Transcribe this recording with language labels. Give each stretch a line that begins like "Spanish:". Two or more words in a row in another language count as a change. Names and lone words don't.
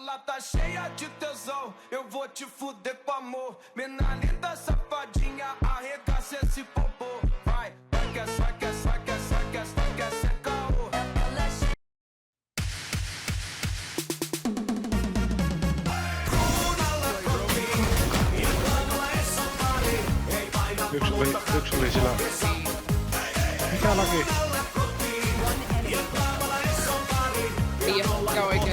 Portuguese: ela tá cheia de tesão. Eu vou te fuder com amor. Mina linda, safadinha, arregaça esse popô. Vai, vai que é, vai que é, vai que é, vai que é, vai que é, sem caô.
Finnish: Yksi oli sillä. Mikä laki? Ei oo, mikä oikein.